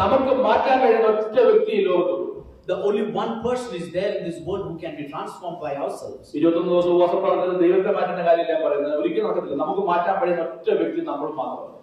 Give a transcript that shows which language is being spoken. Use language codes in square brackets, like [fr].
[ml] നമുക്ക് മാറ്റാൻ കഴിയുന്ന ഒറ്റ വ്യക്തി ഈ ലോകത്തുള്ളൂ. [en] The only one person is there in this world who can be transformed by ourselves. [ml] 21 ദിവസം ഉപവാസ പ്രാർത്ഥന ദൈവത്തെ മാറ്റുന്ന കാര്യമില്ല പറയുന്നത്, ഒരിക്കലും നടക്കത്തില്ല. നമുക്ക് മാറ്റാൻ കഴിയുന്ന ഒറ്റ വ്യക്തി നമ്മൾ മാത്രം.